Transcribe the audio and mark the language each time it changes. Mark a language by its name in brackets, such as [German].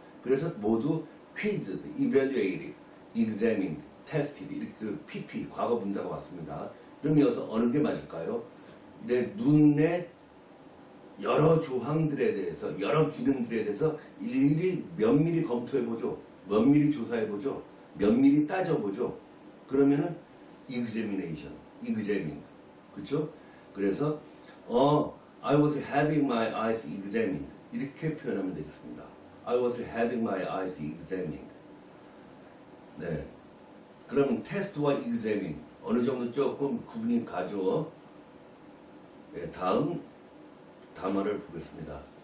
[Korean] 그래서 모두 [English] quizzed, evaluated, examined, tested [Korean] 이렇게 그 PP 과거 분사가 왔습니다. 그럼 여기서 어느 게 맞을까요? 내 눈의 여러 조항들에 대해서 여러 기능들에 대해서 일일이 면밀히 검토해보죠. 면밀히 조사해보죠. 면밀히 따져보죠. 그러면은 examination, examined. 그쵸? 그래서 [English] I was having my eyes examined. [Korean] 이렇게 표현하면 되겠습니다. [English] I was having my eyes examined. [Korean] 네. 그럼 테스트와 examine 어느 정도 조금 구분이 가죠. 네, 다음 단어를 보겠습니다.